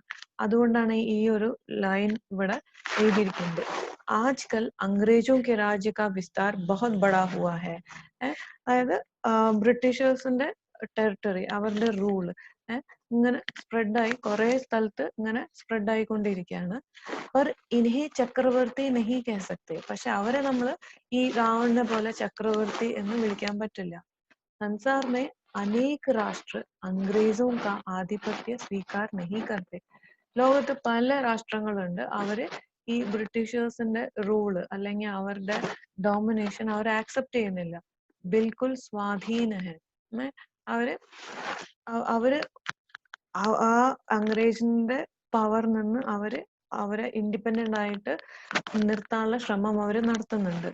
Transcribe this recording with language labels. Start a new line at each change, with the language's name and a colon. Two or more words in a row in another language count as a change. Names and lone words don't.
Malayalam: അതുകൊണ്ടാണ് ഈ ഒരു ലൈൻ ഇവിടെ എഴുതിയിരിക്കുന്നത്.
Hindi: आजकल अंग्रेज़ों के राज्य का विस्तार बहुत बड़ा हुआ है.
Malayalam: അതായത് ബ്രിട്ടീഷേഴ്സിന്റെ ടെറിട്ടറി, അവരുടെ റൂള് ഇങ്ങനെ സ്പ്രെഡായി കുറെ സ്ഥലത്ത് ഇങ്ങനെ സ്പ്രെഡ് ആയിക്കൊണ്ടിരിക്കുകയാണ്.
Hindi: पर इन्हें ചക്രവർത്തി नहीं कह सकते.
Malayalam: പക്ഷെ അവരെ നമ്മൾ ഈ രാവണനെ പോലെ ചക്രവർത്തി എന്ന് വിളിക്കാൻ പറ്റില്ല.
Hindi: संसार में अनेक राष्ट्र अंग्रेजों का आधिपत्य स्वीकार नहीं करते.
Malayalam: ലോകത്ത് പല രാഷ്ട്രങ്ങളുണ്ട്, അവര് ഈ ബ്രിട്ടീഷേഴ്സിന്റെ റൂള് അല്ലെങ്കിൽ അവരുടെ ഡോമിനേഷൻ അവർ ആക്സെപ്റ്റ് ചെയ്യുന്നില്ല.
Hindi: बिल्कुल स्वाधीन है.
Malayalam: അവര് ആ അംഗ്രേജിന്റെ പവർ നിന്ന് അവരെ ഇൻഡിപെൻഡന്റ് ആയിട്ട് നിർത്താനുള്ള ശ്രമം അവര് നടത്തുന്നുണ്ട്.